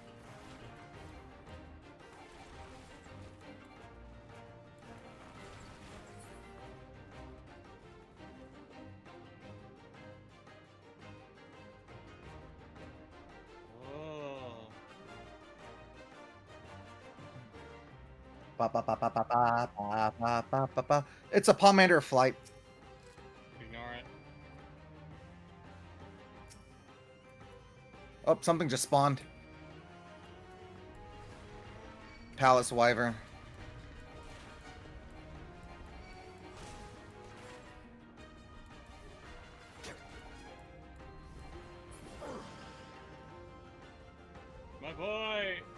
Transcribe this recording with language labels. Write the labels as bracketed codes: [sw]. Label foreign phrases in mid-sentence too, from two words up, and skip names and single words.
[en] Oh. Ba, ba, ba, ba, ba, ba, ba, ba, ba, ba, ba. It's a Pomander of Flight. Ignore it. Oh, something just spawned. Palace Wyvern. My boy!